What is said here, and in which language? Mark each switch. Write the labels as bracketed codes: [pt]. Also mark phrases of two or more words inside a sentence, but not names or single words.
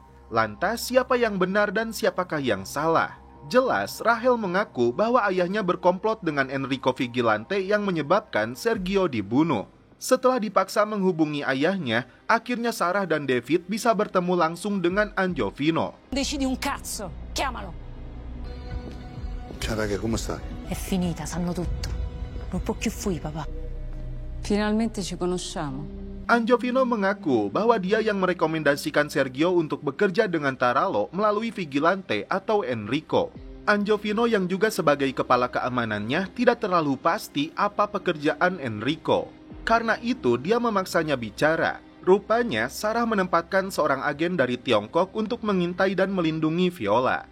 [id] Lantas siapa yang benar dan siapakah yang salah? Jelas Rahel mengaku bahwa ayahnya berkomplot dengan Enrico Vigilante yang menyebabkan Sergio dibunuh. Setelah dipaksa menghubungi ayahnya, akhirnya Sarah dan David bisa bertemu langsung dengan Angiofino. [it] Decidi un cazzo, chiamalo. Ciao raga, come stai? È finita, sanno tutto. Non può più fui, papà. Finalmente ci conosciamo. [id] Angiofino mengaku bahwa dia yang merekomendasikan Sergio untuk bekerja dengan Tarallo melalui Vigilante atau Enrico. Angiofino yang juga sebagai kepala keamanannya tidak terlalu pasti apa pekerjaan Enrico. Karena itu dia memaksanya bicara. Rupanya Sarah menempatkan seorang agen dari Tiongkok untuk mengintai dan melindungi Viola.